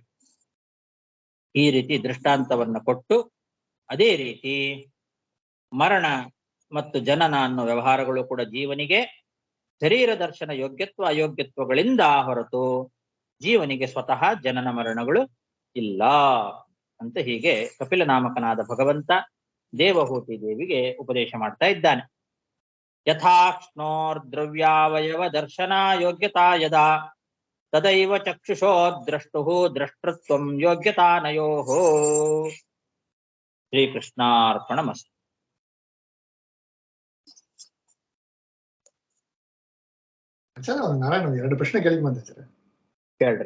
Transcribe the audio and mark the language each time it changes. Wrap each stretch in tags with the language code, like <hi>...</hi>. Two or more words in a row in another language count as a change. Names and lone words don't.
<kn>ಈ ರೀತಿ ದೃಷ್ಟಾಂತವನ್ನ ಕೊಟ್ಟು ಅದೇ ರೀತಿ ಮರಣ ಮತ್ತು ಜನನ ಅನ್ನೋ ವ್ಯವಹಾರಗಳು ಕೂಡ ಜೀವನಿಗೆ ಶರೀರ ದರ್ಶನ ಯೋಗ್ಯತ್ವ ಅಯೋಗ್ಯತ್ವಗಳಿಂದ ಹೊರತು ಜೀವನಿಗೆ ಸ್ವತಃ ಜನನ ಮರಣಗಳು ಇಲ್ಲ ಅಂತ ಹೀಗೆ ಕಪಿಲ ನಾಮಕನಾದ ಭಗವಂತ ದೇವಹೂತಿ ದೇವಿಗೆ ಉಪದೇಶ ಮಾಡ್ತಾ ಇದ್ದಾನೆ.</kn> <sa>ಯಥಾಕ್ಷ್ಣೋರ್ ದ್ರವ್ಯಾವಯವ ದರ್ಶನ ಯೋಗ್ಯತಾ ಯದಾ ತದೈವ ಚಕ್ಷುಷೋ ದ್ರಷ್ಟುಹು ದ್ರಷ್ಟೃತ್ವಂ ಯೋಗ್ಯತಾನಯೋಹೋ. ಶ್ರೀಕೃಷ್ಣಾರ್ಪಣಮಸ್ತು.</sa> <kn>ಸರ್ ನಾರಾಯಣ ಎರಡು ಪ್ರಶ್ನೆ ಕೇಳಿ ಬಂದೆ ಸರ್. ಕೇಳ್ರಿ.</kn>